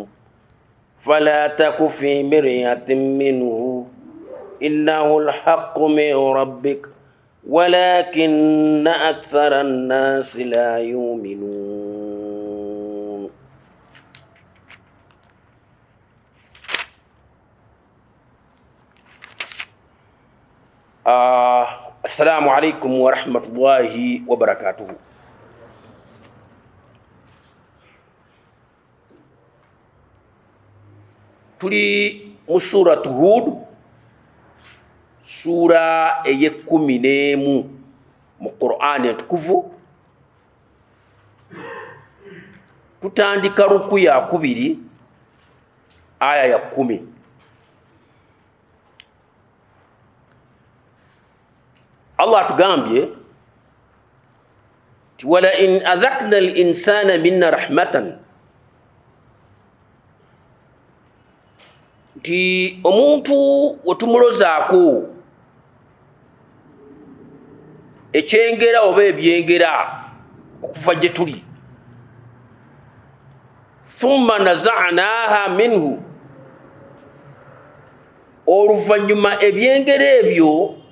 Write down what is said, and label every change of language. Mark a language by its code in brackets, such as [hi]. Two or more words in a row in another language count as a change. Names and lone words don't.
[ar] فلا تك في مرية منه إنه الحق من ربك ولكن أكثر الناس لا يؤمنون السلام عليكم ورحمة الله وبركاته. [lg] تلي سورة هود سورة eyekumi n'emu mu Qur'an entukuvu. Tutandika ruku ya kubiri aya ya 10. Allah tugambye ti [ar] ولئن أذقنا الإنسان منا رحمة, [lg] ti omuntu wetumulozaako ekyengera oba ebyengera okuva gye tuli, [ar] ثم نزعناها منه, [lg] oluvannyuma ebyengera ebyo